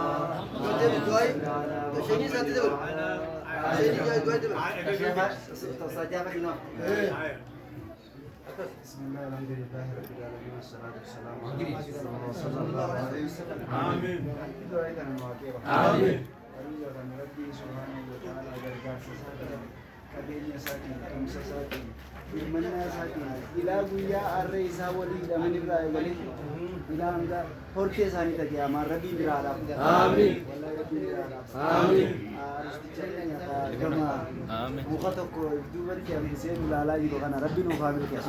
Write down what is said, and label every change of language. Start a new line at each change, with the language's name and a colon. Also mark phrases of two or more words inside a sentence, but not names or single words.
Arabic: شيني ساتي دبل شيني جاي دبل بسم الله الحمد لله رب العالمين والصلاة والسلام على رسول الله صلى الله عليه وسلم آمين آمين ربي سبحانه وتعالى
Oromo: gargaar sasaadha qabeenya isaatiin kamsa isaatiin hirmannaa isaatiin ilaa guyyaa arree isaa walii hidhaman irraa eegalee ilaa hanga hortee isaanii tajaajilaa rabbiin biraadhaaf. Amiin. Wallahi rabbiin biraadhaaf. Amiin. Gama muka tokko duubatti hambisee ulaalaa jiru kana rabbiin nuuf haa milkeessu.